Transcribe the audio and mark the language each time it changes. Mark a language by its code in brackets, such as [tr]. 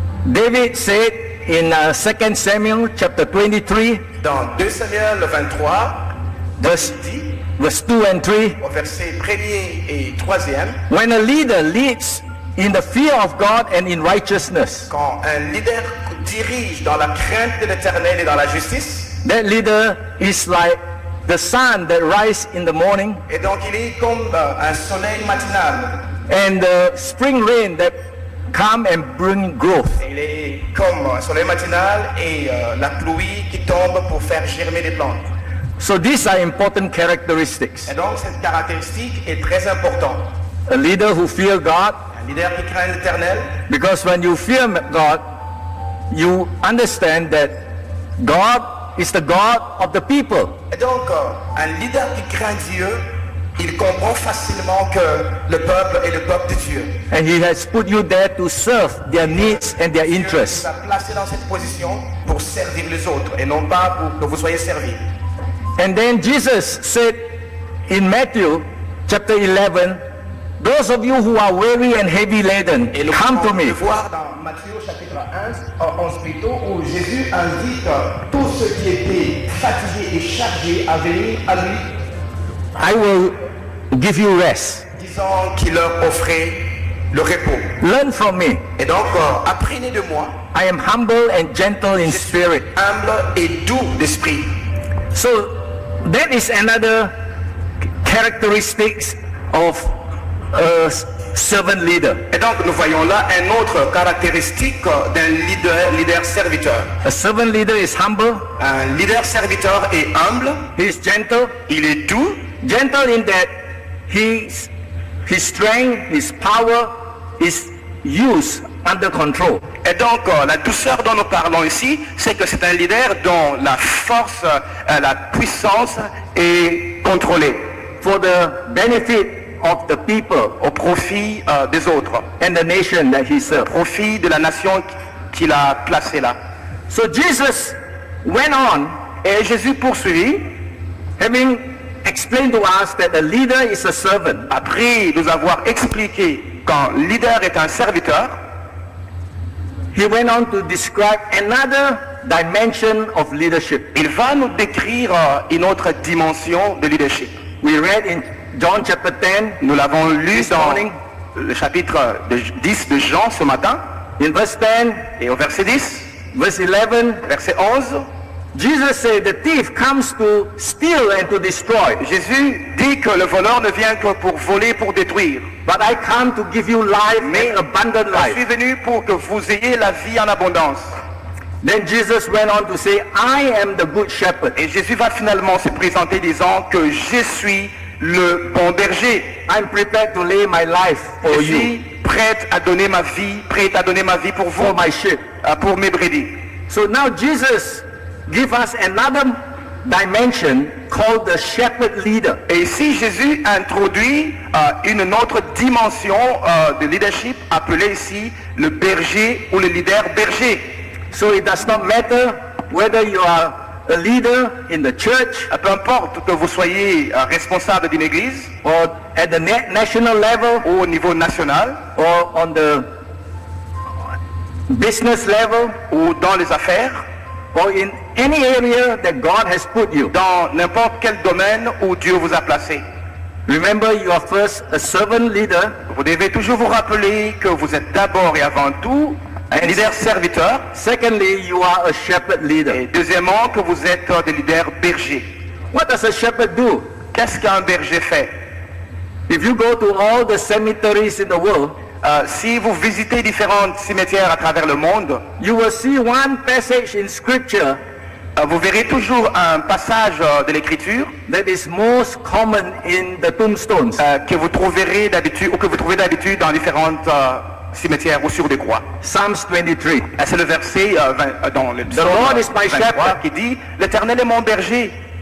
[en] David said in 2 Samuel chapter 23, [fr] Dans 2 Samuel 23, [en] verse 2 and 3, [fr] au verset 1er et 3e, [en] when a leader leads in the fear of God and in righteousness, [fr] quand un leader dirige dans la crainte de l'Éternel et dans la justice, [en] that leader is like the sun that rises in the morning [fr] et donc il est comme un soleil matinal. [en] and the spring rain that come and bring growth. [fr] Il est comme un soleil matinal et la pluie qui tombe pour faire germer des plantes. [en] So these are important characteristics. [fr] Et donc cette caractéristique est très importante. [en] A leader who fears God, [fr] Un leader qui craint l'Éternel, [en] because when you fear God, you understand that God is the God of the people. [fr] et donc un leader qui craint Dieu, il comprend facilement que le peuple est le peuple de Dieu. [en] And he has put you there to serve their needs and their [fr] Dieu [en] interests. [fr] vous a placé dans cette position pour servir les autres et non pas pour que vous soyez servis. [en] And then Jesus said in Matthew chapter 11, those of you who are weary and heavy laden, [fr] Et nous [en] come to [fr] pouvons le [en] me. [fr] voir dans Matthieu chapitre 11 plutôt, où Jésus invite tous ceux qui étaient fatigués et chargés à venir à lui, [en] I will give you rest. [fr] disant qu'il leur offrait le repos. [en] Learn from me. [fr] Et donc, apprenez de moi, [en] I am humble and gentle in spirit. [fr] humble et doux d'esprit. [en] So that is another characteristics of a servant leader. [fr] Et donc, nous voyons là une autre caractéristique d'un leader serviteur. [en] A servant leader is humble, [fr] Un leader serviteur est humble, [en] he is gentle, [fr] il est doux, [en] gentle in that his strength, his power is used under control. [fr] et donc la douceur dont nous parlons ici, c'est que c'est un leader dont la force, la puissance est contrôlée [en] For the benefit of the people [fr] au profit des autres, [en] and the nation that he [fr] au [en] serves. [fr] profit de la nation qu'il a placée là. [en] So Jesus went on, [fr] Et Jésus poursuivit, [en] having explained to us that a leader is a servant. [fr] après nous avoir expliqué qu'un leader est un serviteur, [en] He went on to describe another dimension of leadership. [fr] il va nous décrire une autre dimension de leadership. [en] We read in John chapter 10, [fr] Nous l'avons lu [en] This [fr] dans [en] morning. [fr] le chapitre 10 de Jean ce matin, [en] in verse 10, [fr] et au verset 10, [en] verse 11, [fr] verset 11, [en] Jesus said, the thief comes to steal and to destroy, [fr] Jésus dit que le voleur ne vient que pour voler, pour détruire. [en] but I come to give you life and abundant [fr] Je suis [en] life. [fr] venu pour que vous ayez la vie en abondance. [en] Then Jesus went on to say, I am the good shepherd. [fr] Et Jésus va finalement se présenter disant que je suis le bon berger. [en] I'm prepared to lay my life [fr] Je [en] for [fr] suis [en] you, [fr] prête à donner ma vie, prête à donner ma vie pour vous, [en] for my sheep. [fr] pour mes brebis. [en] So now Jesus gives us another dimension called the shepherd leader. [fr] Et ici, Jésus introduit une autre dimension de leadership appelée ici le berger ou le leader berger. [en] So it does not matter whether you are a leader in the church [fr] Peu importe que vous soyez responsable d'une église [en] or at the national level [fr] ou au niveau national [en] or on the business level [fr] ou dans les affaires, [en] or in any area that God has put you. [fr] dans n'importe quel domaine où Dieu vous a placé. [en] Remember, you are first a servant leader, [fr] Vous devez toujours vous rappeler que vous êtes d'abord et avant tout un leader serviteur. [en] secondly, you are a shepherd leader. [fr] Et deuxièmement, que vous êtes des leaders bergers. [en] What does a shepherd do? [fr] Qu'est-ce qu'un berger fait? [en] If you go to all the cemeteries in the world, [fr] Si vous visitez différents cimetières à travers le monde, [en] you will see one passage in scripture [fr] vous verrez toujours un passage de l'écriture [en] that is most common in the tombstones. [fr] que vous trouverez d'habitude ou que vous trouvez d'habitude dans différentes cimetières ou sur des croix. [en] Psalms 23. [fr] C'est le verset dans le psaume [en] Lord is my [fr] 23 [en] shepherd. [fr] qui dit « L'Éternel est mon berger,